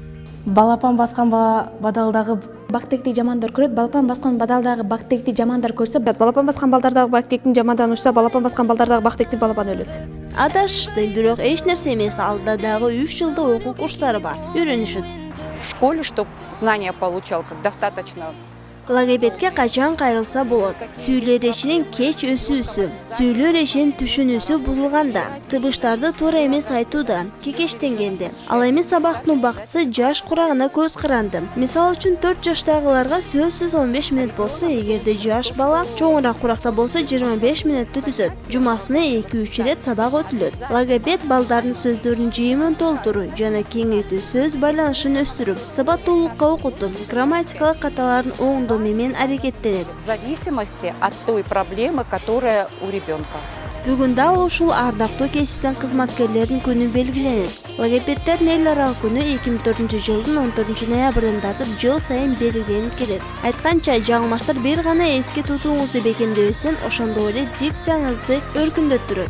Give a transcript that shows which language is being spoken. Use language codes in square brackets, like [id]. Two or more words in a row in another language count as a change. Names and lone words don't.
[ky] Балапан баскан бадалдагы бактекти жамандар көрөт, балапан баскан бадалдагы бактекти жамандар көрсө, балапан баскан балдардагы бактектин жамандан учса, балапан баскан балдардагы бактектин балапан өлөт. Адашты, бирок эч нерсе эмес, алда дагы 3 жылда окуу курстары бар. Үйрөнүшөт. [ru] В школе, чтобы знания получал, как достаточно. [ky] Логопедке качан кайрылса болот. Сүйлөө речинин кеч өсүүсү, сүйлөө речинин түшүнүүсү бузулганда, тыбыштарды туура эмес айтууда, кекештенгенде. Ал эми сабактын убактысы жаш курагына көз каранды. Мисалы үчүн 4 жаштагыларга сөзсүз 15 мүнөт болсо, эгерде жаш бала чоңураак куракта болсо 25 мүнөттү түзөт. Жумасына 2-3 ирет сабак өтүлөт. Логопед балдардын сөздөрүнүн жыйымын толтуруу жана кеңейтүү, сөз байланышын өстүрүп, сабаттуулукка окутуп, грамматикалык каталарын оңдоо менен аракеттенет. [ru] В зависимости от той проблемы, которая у ребенка. [ky] Бүгүн дал ушул ардактуу кесиптин кызматкерлеринин күнү белгиленет. Логопеддердин эл аралык күнү 2004 жылдын 14 ноябрында жыл сайын белгиленип келет. Айтканча, жаңылмаштар бир гана эски тутууңузду бекемдебестен, ошондой эле дикцияңызды өркүндөттүрөт.